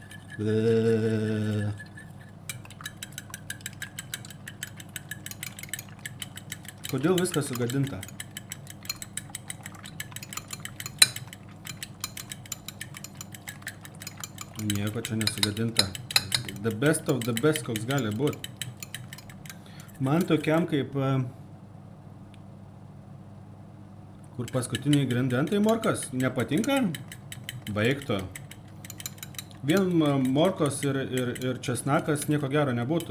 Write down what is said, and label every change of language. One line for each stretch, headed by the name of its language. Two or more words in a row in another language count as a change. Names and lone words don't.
Lithuanian: Kodėl viskas sugadinta? Nieko čia nesugadinta.
English: The best of the best,
Lithuanian: koks gali būt. Man tokiam kaip kur paskutiniai grandentai morkos nepatinka, baigto. Vien morkos ir česnakas nieko gero nebūtų.